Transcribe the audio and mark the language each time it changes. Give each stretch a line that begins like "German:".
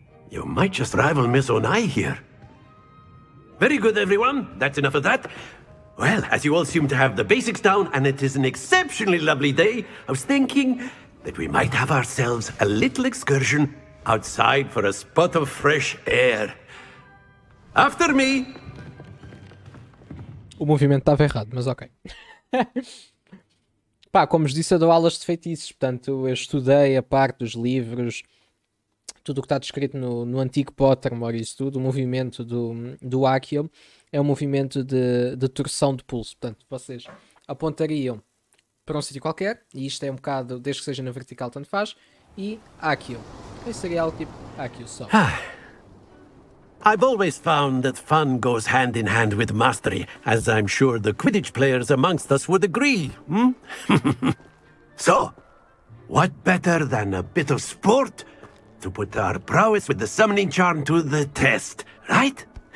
English: You might just rival Miss Onai here. Very good, everyone. That's enough of that. Well, as you all seem to have the basics down, and it is an exceptionally lovely day, I was thinking that we might have ourselves a little excursion outside for a spot of fresh air. After me!
Portuguese: O movimento estava errado, mas ok. Pá, como vos disse, eu dou aulas de feitiços, portanto eu estudei a parte dos livros, tudo o que está descrito no antigo Pottermore e isso tudo. O movimento do Akio é um movimento de torção de pulso, portanto vocês apontariam para um sítio qualquer, e isto é um bocado, desde que seja na vertical tanto faz, e Akio. Isso seria algo tipo Akio só.
English: I've always found that fun goes hand in hand with mastery, as I'm sure the Quidditch players amongst us would agree. So, what better than a bit of sport to put our prowess with the summoning charm to the test, right?